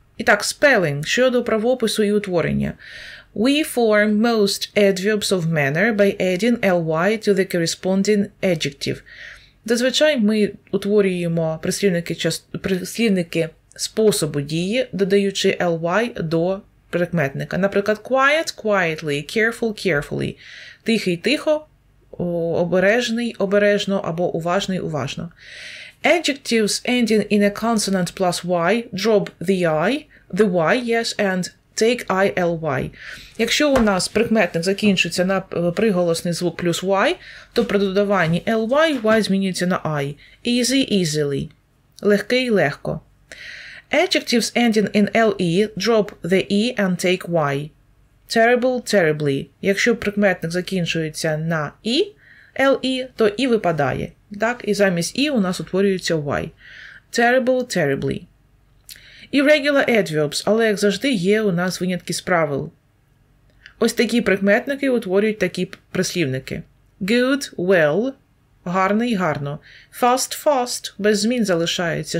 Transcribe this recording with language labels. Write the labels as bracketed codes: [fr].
[uk] І так, spelling щодо правопису і утворення. [en] We form most adverbs of manner by adding ly to the corresponding adjective. [uk] Зазвичай ми утворюємо прислівники способу дії, додаючи ly до прикметника. Наприклад, [en] quiet, quietly, careful, carefully. [uk] Тихий, тихо, обережний, обережно або уважний, уважно. [en] Adjectives ending in a consonant plus y drop the y, yes, and take ly. [uk] Якщо у нас прикметник закінчується на приголосний звук плюс y, то при додаванні ly, y змінюється на I. [en] Easy, easily. [uk] Легкий, легко. [en] Adjectives ending in le drop the e and take y. Terrible, terribly. [uk] Якщо прикметник закінчується на і, le, то і випадає. Так, і замість і у нас утворюється y. [en] Terrible, terribly. Irregular adverbs, [uk] але, як завжди, є у нас винятки з правил. Ось такі прикметники утворюють такі прислівники. [en] Good, well, [uk] гарний, гарно. [en] Fast, fast, [uk] без змін залишається.